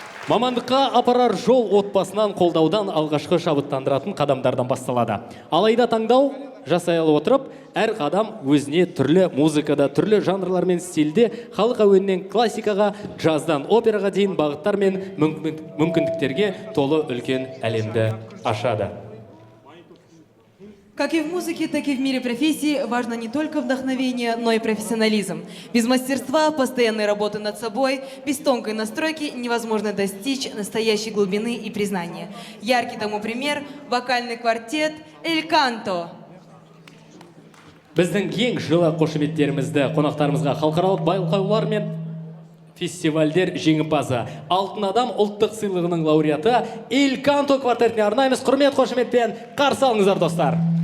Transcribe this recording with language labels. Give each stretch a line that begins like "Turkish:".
Kazakh: Мамандыққа апарар жол отбасынан қолдаудан алғашқы шабыттандыратын қадамдардан басталады. Алайда таңдау жасайлы отырып, әр қадам өзіне түрлі музыкада, түрлі жанрлар мен стильде, халық әуенінен классикаға, джаздан операға дейін бағыттар мен мүмкіндіктерге толы үлкен әлемді ашады.
Russian: Как и в музыке, так и в мире профессии важно не только вдохновение, но и профессионализм. Без мастерства, постоянной работы над собой, без тонкой настройки невозможно достичь настоящей глубины и признания. Яркий тому пример – вокальный квартет «Эль Канто».
Kazakh: Біздің ең жылы қошеметтерімізді қонақтарымызға халықаралық байқаулар мен фестивальдер жеңімпазы, Алтын адам ұлттық сыйлығының лауреаты «Эль Канто» квартетіне арнаймыз. Құрмет қошеметпен қарсы алыңыздар, достар.